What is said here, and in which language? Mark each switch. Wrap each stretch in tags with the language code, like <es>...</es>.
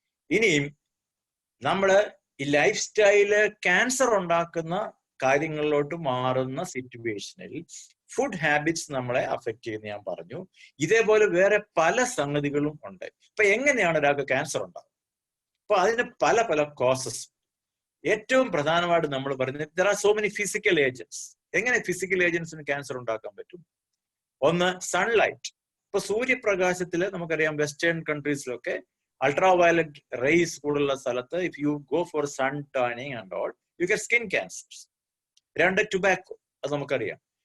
<ml>ഇനിയും നമ്മള് ഈ ലൈഫ് സ്റ്റൈല് ക്യാൻസർ ഉണ്ടാക്കുന്ന കാര്യങ്ങളിലോട്ട് മാറുന്ന സിറ്റുവേഷനിൽ ഫുഡ് ഹാബിറ്റ്സ് നമ്മളെ അഫക്റ്റ് ചെയ്യുന്ന ഞാൻ പറഞ്ഞു. ഇതേപോലെ വേറെ പല സംഗതികളും ഉണ്ട്. ഇപ്പൊ എങ്ങനെയാണ് ഒരാൾക്ക് ക്യാൻസർ ഉണ്ടാകുന്നത്? അപ്പൊ അതിന് പല പല കോസസ്. ഏറ്റവും പ്രധാനമായിട്ട് നമ്മൾ പറയുന്നത്</ml> <en>there are so many physical agents.</en> <ml>എങ്ങനെ ഫിസിക്കൽ ഏജൻസിന് ക്യാൻസർ ഉണ്ടാക്കാൻ പറ്റും? ഒന്ന്, സൺലൈറ്റ്. ഇപ്പൊ സൂര്യപ്രകാശത്തില് നമുക്കറിയാം വെസ്റ്റേൺ കൺട്രീസിലൊക്കെ അൾട്രാ വയലറ്റ് റേസ് കൂടുതലുള്ള സ്ഥലത്ത്</ml> <en>If you go for sun tanning and all you get skin cancers.</en> <ml>രണ്ട്, ടുബാക്കോ. അത് നമുക്കറിയാം.</ml>